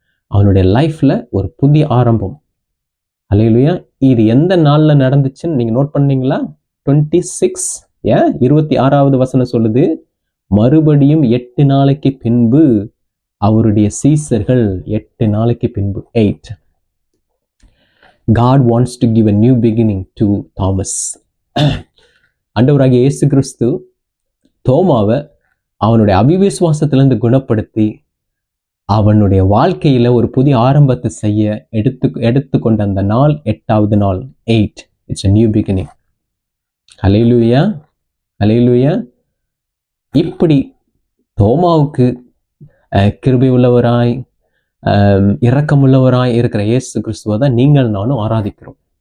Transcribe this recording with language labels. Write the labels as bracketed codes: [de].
[ta] அவனுடைய லைஃப்ல ஒரு புதிய ஆரம்பம். அல்லேலூயா. இது எந்த நாள்ல நடந்துச்சுன்னு நீங்க நோட் பண்ணீங்களா? 26 26வது வசனம் சொல்லுது, மறுபடியும் 8 நாளைக்கு பின்பு அவருடைய சீசர்கள், 8 நாளைக்கு பின்பு, 8 [en] God wants to give a new beginning to Thomas. [ta] ஆண்டவராகிய இயேசு கிறிஸ்து தோமாவை அவனுடைய அவிவிசுவாசத்திலிருந்து குணப்படுத்தி அவனுடைய வாழ்க்கையில ஒரு புதிய ஆரம்பத்தை செய்ய எடுத்துக்கொண்ட அந்த நாள் 8வது நாள். 8. [en] It's a new beginning. [ta] ஹல்லேலூயா, ஹல்லேலூயா. இப்படி தோமாவுக்கு கிருபை உள்ளவராய் இரக்கமுள்ளவராய் இருக்கிற இயேசு கிறிஸ்துவை தான் நீங்கள் நானும் ஆராதிக்கிறோம்.